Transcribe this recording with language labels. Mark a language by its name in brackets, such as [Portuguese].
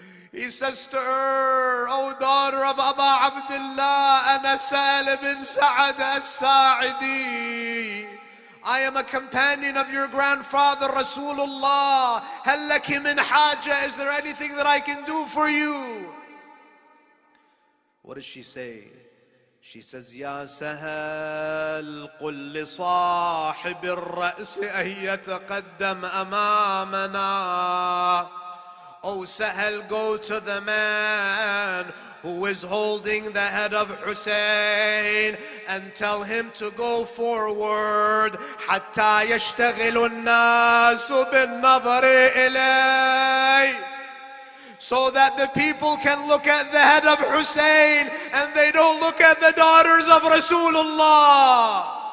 [English] He says to her, O daughter of Aba Abdullah, [Arabic] أنا سهل بن سعد الساعدي. [English] I am a companion of your grandfather Rasulullah. [Arabic] هل لك من حاجة? [English] Is there anything that I can do for you? What does she say? She says, [Arabic] يا سهل قل لصاحب الرأس أن يتقدم أمامنا. [English] Oh Sahel, go to the man who is holding the head of Hussein and tell him to go forward [Arabic] حتى يشتغل الناس بالنظر إليه, [English] so that the people can look at the head of Hussein and they don't look at the daughters of Rasulullah.